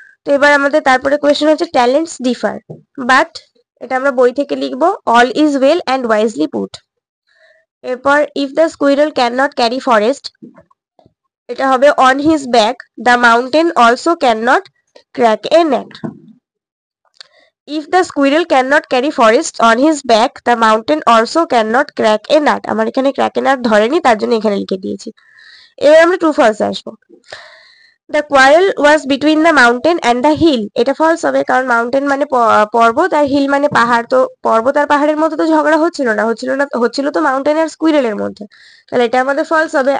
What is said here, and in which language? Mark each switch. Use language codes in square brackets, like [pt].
[bn] তো এবার আমাদের তারপরে কোয়েশ্চেন হচ্ছে [en] talents differ but, [bn] এটা আমরা বই থেকে লিখবো [en] All is well and wisely put. [bn] এরপর [en] if the squirrel can not carry forest, [bn] এটা হবে [en] On his back the mountain also can not crack a net. If the squirrel cannot carry forests on his back, the mountain also cannot crack a nut. [bn] আমার এখানে [en] crack a nut [bn] ধরেনি, তার জন্য এখানে লিখে দিয়েছি। এবার আমরা ট্রু ফলস আসবো। [en] The quarrel was between the mountain and the hill, [bn] এটা ফলস হবে কারণ মাউন্টেন মানে পর্বত আর হিল মানে পাহাড়, তো পর্বত আর পাহাড়ের মধ্যে তো ঝগড়া হচ্ছিল তো মাউন্টেন আর স্কুইরেলের মধ্যে, তাহলে এটা আমাদের ফলস হবে।